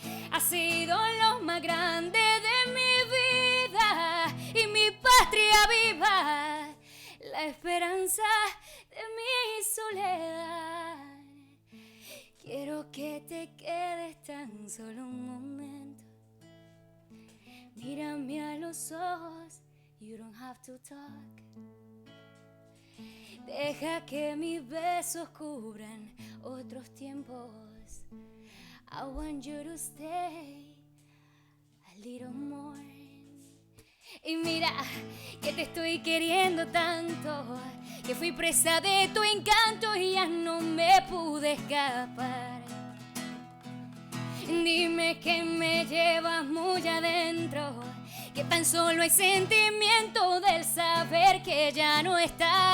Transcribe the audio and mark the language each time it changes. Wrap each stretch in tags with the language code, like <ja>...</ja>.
<es>Ha sido lo más grande de mi vida y mi patria viva, la esperanza de mi soledad. Quiero que te quedes tan solo un momento. Mírame a los ojos,</es> <en>you don't have to talk.</en> <es>Deja que mis besos cubran otros tiempos.</es> <en>I want you to stay a little more.</en> <es>Y mira que te estoy queriendo tanto, que fui presa de tu encanto y ya no me pude escapar. Dime que me llevas muy adentro, que tan solo hay sentimiento del saber que ya no estás.</es>